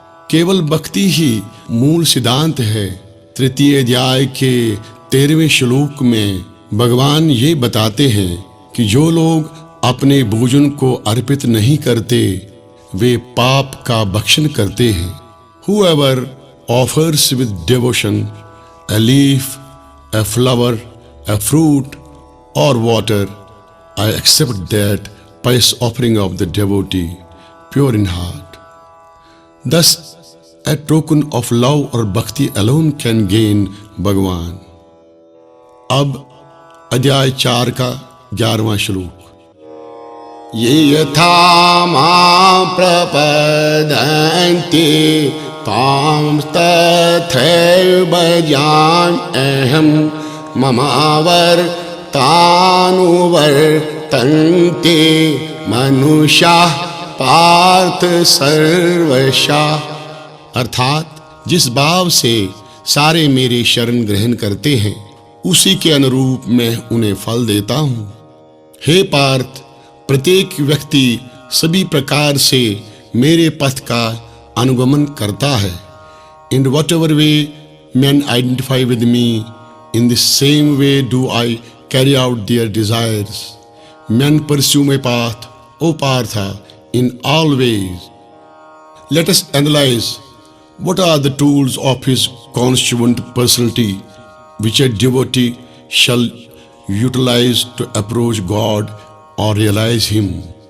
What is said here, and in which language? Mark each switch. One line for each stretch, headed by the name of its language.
Hindi: केवल भक्ति ही मूल सिद्धांत है। तृतीय अध्याय के 13वें श्लोक में भगवान ये बताते हैं कि जो लोग अपने भोजन को अर्पित नहीं करते वे पाप का भक्षण करते हैं।
English: Whoever offers with devotion a leaf, a flower, a fruit or water, I accept that pious offering of the devotee, pure in heart. Thus, a token of love or bhakti alone can gain Bhagwan.
Hindi: अब अध्याय 4 का 11वां श्लोक।
Sanskrit: ये यथा मां प्रपद्यन्ते तां तथैव भजाम्यहं ममावर्तानुवर्तन्ते मनुष्याः पार्थ सर्वशः।
Hindi: अर्थात जिस भाव से सारे मेरे शरण ग्रहण करते हैं उसी के अनुरूप मैं उन्हें फल देता हूँ। हे पार्थ, प्रत्येक व्यक्ति सभी प्रकार से मेरे पथ का अनुगमन करता है।
English: In whatever way men identify with me, in the same way do I carry out their desires. Men pursue my path, O Partha, in all ways. Let us analyze what are the tools of his constituent personality which a devotee shall utilize to approach God or realize Him.